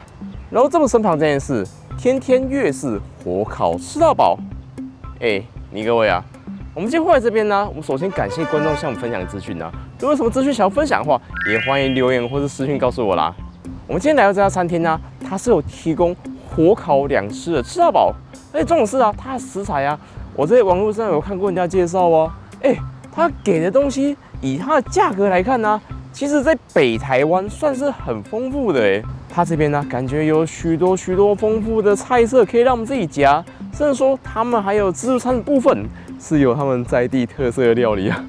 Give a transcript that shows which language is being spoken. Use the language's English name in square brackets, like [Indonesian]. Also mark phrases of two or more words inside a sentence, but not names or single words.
[Chinese] 然後這麼身旁這件事，天天粵式火烤吃到飽。你各位啊，我們今天會來這邊呢，我們首先感謝觀眾向我們分享資訊啊。如果有什麼資訊想要分享的話，也歡迎留言或是私訊告訴我啦。我們今天來到這家餐廳呢，它是有提供火烤兩吃的吃到飽，而且重點是啊，它的食材啊，我在網絡上有看過人家介紹哦。它給的東西以它的價格來看呢，其實在北台灣算是很豐富的哎。它這邊呢，感覺有許多豐富的菜色可以讓我們自己夾，甚至說他們還有自助餐的部分是有他們在地特色的料理啊。